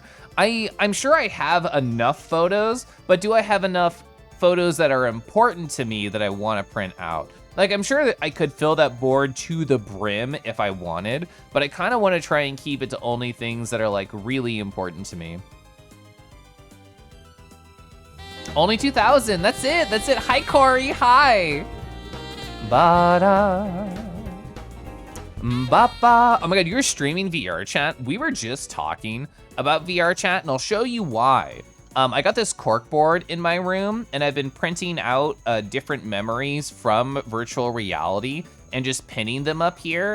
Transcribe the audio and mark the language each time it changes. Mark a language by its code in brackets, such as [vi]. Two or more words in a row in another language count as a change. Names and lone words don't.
[en] I'm sure I have enough photos, but do I have enough photos that are important to me that I want to print out? Like, I'm sure that I could fill that board to the brim if I wanted, but I kind of want to try and keep it to only things that are like really important to me. Only 2,000, that's it, that's it. Hi, Corey, hi. Ba-da. Ba-ba. Oh my God, you're streaming VR chat? We were just talking about VR chat, and I'll show you why. I got this corkboard in my room, and I've been printing out different memories from virtual reality and just pinning them up here.